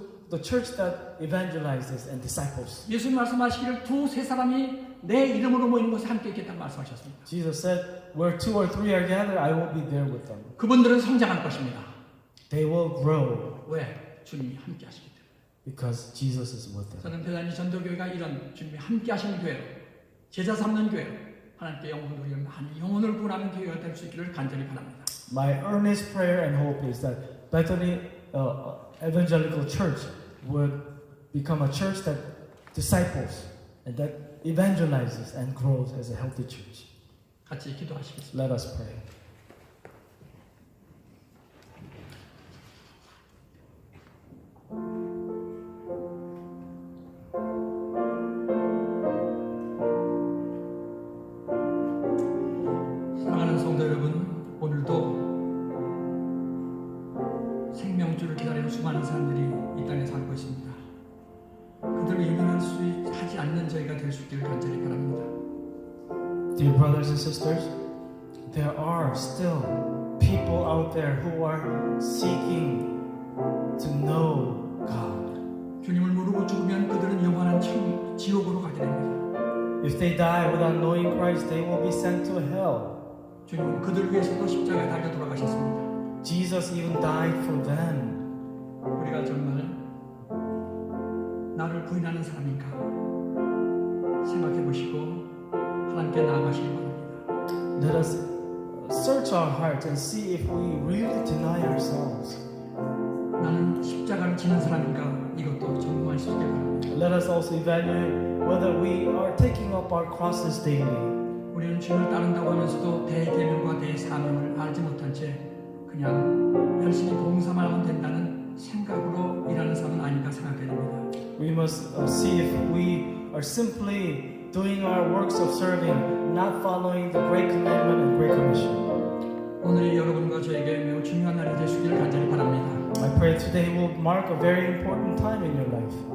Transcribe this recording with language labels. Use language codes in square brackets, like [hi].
[en] The church that evangelizes and disciples. [ko] 예수님 말씀하시기를 두세 사람이 내 이름으로 모이는 곳에 함께 있겠다고 말씀하셨습니다. [en] Jesus said, where 2 or 3 are gathered, I will be there with them. [ko] 그분들은 성장할 것입니다. [en] They will grow [ko] 왜? 주님이 함께 하시기 때문에. [en] because Jesus is with them. [ko] 저는 대단히 전도교회가 이런 주님이 함께 하시는 교회로, 제자 삼는 교회로, 하나님께 영혼을 많은 영혼을 구원하는 교회가 될 수 있기를 간절히 바랍니다. [en] My earnest prayer and hope is that Bethany Evangelical Church would become a church that disciples and that evangelizes and grows as a healthy church. [ko] 같이 기도하시겠습니다. [en] Let us pray. [ko] 사랑하는 성도 여러분, 오늘도 생명주를 기다리는 수많은 사람들이 이 땅에 살고 있습니다. 그들을 이민할 수 하지 않는 저희가 될 수 있기를 간절히 바랍니다. [en] Dear brothers and sisters, there are still people out there who are seeking to know God. [ko] 주님을 모르고 죽으면 그들은 영원한 지옥으로 가게 됩니다. [en] If they die without knowing Christ, they will be sent to hell. [ko] 주님은 그들 위해서도 십자가에 달려 돌아가셨습니다. [en] Jesus even died for them. [ko] 우리가 정말 나를 부인하는 사람인가 생각해 보시고 하나님께 나아가시기 바랍니다. [en] Let us search our hearts and see if we really deny ourselves. [ko] 나는 십자가를 지는 사람인가 이것도 점검할 수 있게 바랍니다. [en] Let us also evaluate whether we are taking up our crosses daily. [ko] 우리는 주님을 따른다고 하면서도 대계명과 대사명을 알지 못한 채 그냥 열심히 봉사만 하면 된다는 생각으로 일하는 사람은 아닌가 생각해야 됩니다. [en] We must see if we are simply doing our works of serving, not following the Great Commandment and Great Commission. [ko] 오늘이 여러분과 저에게 매우 중요한 날이 되시기를 간절히 바랍니다. [en] I pray today will mark a very important time in your life.